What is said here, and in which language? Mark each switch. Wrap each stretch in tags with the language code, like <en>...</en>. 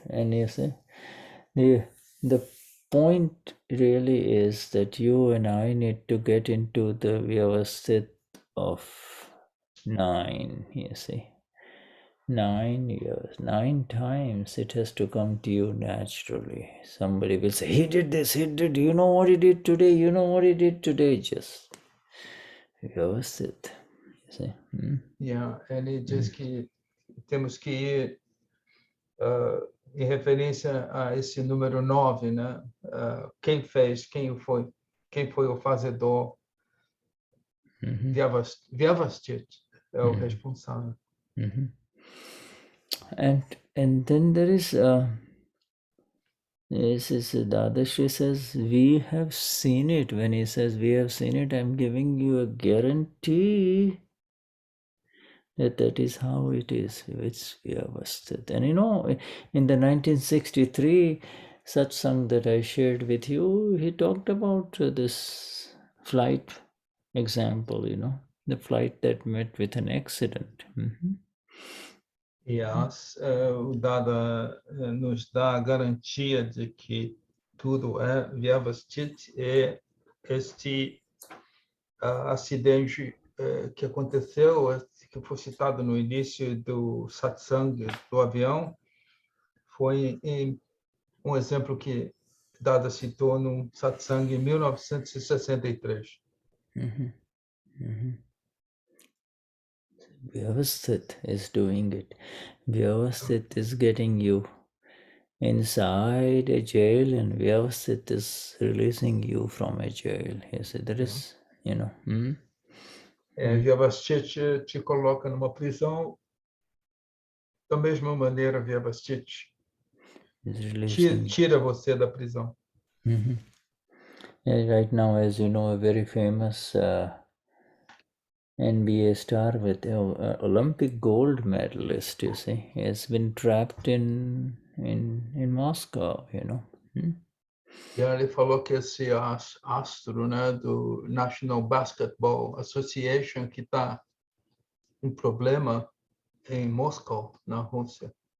<en>And you see, the point really is that you and I need to get into the Vyavasthit of 9, you see. 9 years, 9 times it has to come to you naturally. Somebody will say, he did this, he did, you know what he did today, you know what he did today, just Vyavasthit, you see.</en> <pt>Ele diz que temos que ir em referência a esse número 9, né? Quem fez, quem foi o fazedor. Vyavasthit é o responsável.</pt> <en>And then there is Dadashri says, we have seen it. When he says we have seen it, I'm giving you a guarantee that is how it is. It's Vyavasthit. And in the 1963 satsang that I shared with you, he talked about this flight example, the flight that met with an accident.</en> <pt>Yes, o Dada nos dá a garantia de que tudo é Vyavasthit, e este acidente que aconteceu, que foi citado no início do satsang do avião, foi um exemplo que Dada citou no satsang em 1963.</pt> <en>Vyavasthit is doing it. Vyavasthit is getting you inside a jail, and Vyavasthit is releasing you from a jail. You see, there is,</en> <pt>Vyavasthit te coloca numa prisão, da mesma maneira Vyavasthit tira você da prisão.</pt> <en>Right now, as you know, a very famous NBA star with Olympic gold medalist, you see, has been trapped in Moscow,</en> <pt>E ele falou que esse astro, né, do National Basketball Association, que está em problema em Moscou, na Rússia.</pt>